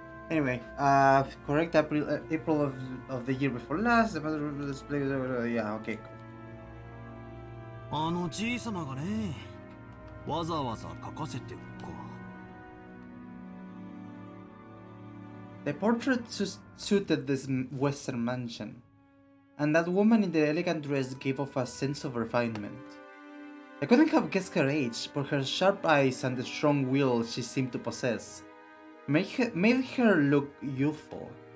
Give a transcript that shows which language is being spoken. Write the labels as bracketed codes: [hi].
[en] Anyway, correct April of the year before last. The mother of the display. Yeah, okay. [ja] あのじいさまがね、わざわざ描かせてるか。 [en] The portrait suited this Western mansion, and that woman in the elegant dress gave off a sense of refinement. I couldn't have guessed her age, but her sharp eyes and the strong will she seemed to possess made her look youthful.